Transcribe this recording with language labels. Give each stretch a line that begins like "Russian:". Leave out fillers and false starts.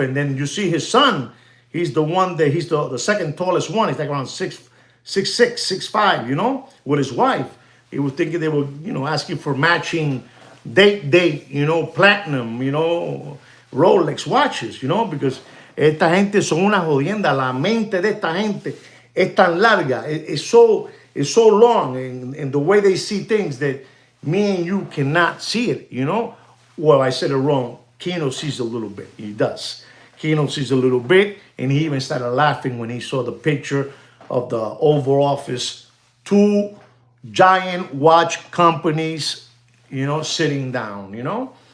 English: And then you see his son, he's the second tallest one. He's like around 6'6", 6'5", you know, with his wife. He was thinking they were, you know, asking for matching date, you know, platinum, you know, Rolex watches, you know, because
Spanish: esta gente son una jodienda. La mente de esta gente es tan larga.
English: It's so long in the way they see things that me and you cannot see it, you know? Well, I said it wrong. Kino sees a little bit. He does. Kino sees a little bit, and he even started laughing when he saw the picture of the Oval Office, two giant watch companies, you know, sitting down, you know?